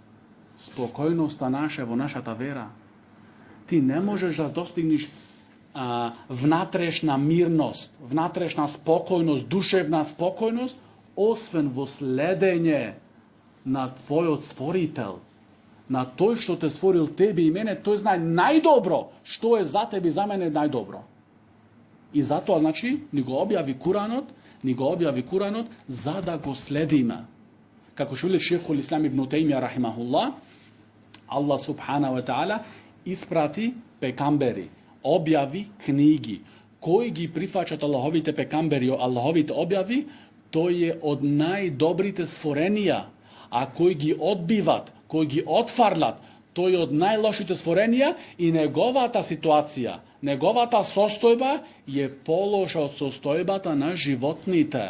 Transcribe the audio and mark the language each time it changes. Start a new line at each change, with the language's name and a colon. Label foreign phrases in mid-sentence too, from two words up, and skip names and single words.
Macedonian: Спокојноста наша во нашата вера. Ти не можеш да достигнеш внатрешна мирност, внатрешна спокојност, душевна спокојност, освен во следење на твојот створител, на тој што те створил тебе и мене, тој знае најдобро што е за тебе и за мене најдобро. И затоа, значи, ни го објави Куранот, за да го следиме. Како што вели шейхул Ислам ибн Тајмија рахимахуллах, Allah
Arabic: سبحانه وتعالى
Macedonian: испрати пеќамбери, објави книги. Кои ги прифаќаат Аллаховите пеќамбери, Аллаховите објави, тоа е од најдобрите створенија. А кои ги одбиваат, кои ги отфрлаат, тоа е од најлошите створенија и неговата ситуација, неговата состојба е полоша од состојбата на животните.